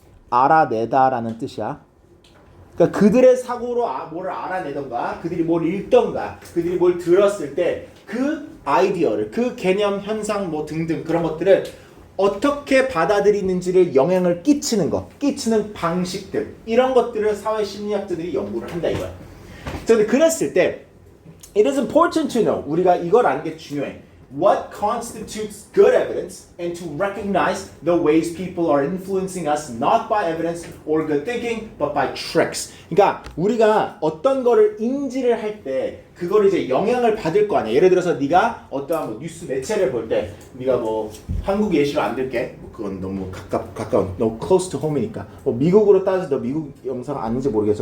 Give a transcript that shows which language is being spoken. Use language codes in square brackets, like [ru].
[ko] 알아내다라는 뜻이야. 그러니까 그들의 사고로 뭐를 알아내던가, 그들이 뭘 읽던가, 그들이 뭘 들었을 때 그 아이디어를, 그 개념, 현상 뭐 등등 그런 것들을 어떻게 받아들이는지를 영향을 끼치는 것, 끼치는 방식들 이런 것들을 사회 심리학자들이 연구를 한다 이거야. 근데 그랬을 때 [en] it is important to know [ko] 우리가 이걸 아는 게 중요해. [en] What constitutes good evidence and to recognize the ways people are influencing us not by evidence or good thinking but by tricks. [ko] 그러니까 우리가 어떤 거를 인지를 할 때 그거를 이제 영향을 받을 거 아니야. 예를 들어서 네가 어떠한 뭐 뉴스 매체를 볼 때 네가 뭐 한국 예시로 안 들게. 뭐 그건 너무 가까운 너무 [en] close to home [ko] 이니까. 뭐 미국으로 따져서 너 미국 영상 아는지 모르겠어.